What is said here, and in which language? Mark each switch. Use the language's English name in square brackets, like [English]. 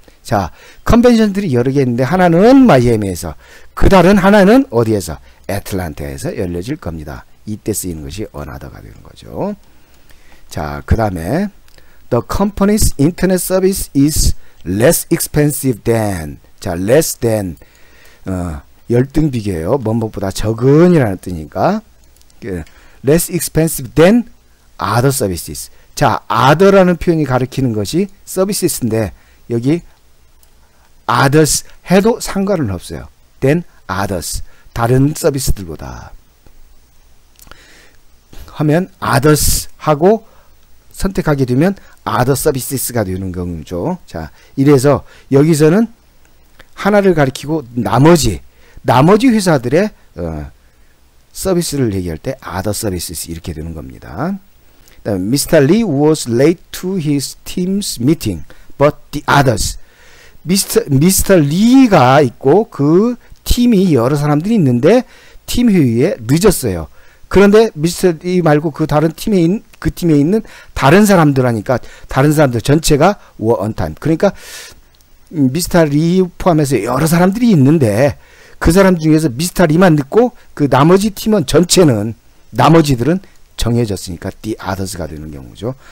[Korean] 자, 컨벤션들이 여러 개 있는데 하나는 마이애미에서, 그 다른 하나는 어디에서? 애틀란타에서 열려질 겁니다. 이때 쓰이는 것이 another가 되는 거죠. 자, 그 다음에 [English] The company's internet service is less expensive than. [Korean] 자, [English] less than [Korean] 열등 비교예요. 뭐뭐보다 적은이라는 뜻이니까 [English] less expensive than other services. [Korean] 자, other라는 표현이 가리키는 것이 services인데 여기 others 해도 상관은 없어요. [English] than others, [Korean] 다른 서비스들보다 하면 others 하고 선택하게 되면 [English] other services [Korean] 가 되는 거죠. 자, 이래서 여기서는 하나를 가리키고 나머지 회사들의 서비스를 얘기할 때 [English] other services [Korean] 이렇게 되는 겁니다. [English] Mr. Lee was late to his team's meeting, but the others. [Korean] 미스터 리가 있고 그 팀이 여러 사람들이 있는데 팀 회의에 늦었어요. 그런데 미스터 리 말고 그 다른 팀에 있는 다른 사람들 하니까 다른 사람들 전체가 [English] were on time. [Korean] 그러니까 미스터 리 포함해서 여러 사람들이 있는데 그 사람 중에서 미스터 리만 늦고 그 나머지 팀원 전체는, 나머지들은 정해졌으니까 [English] the others [Korean] 가 되는 경우죠.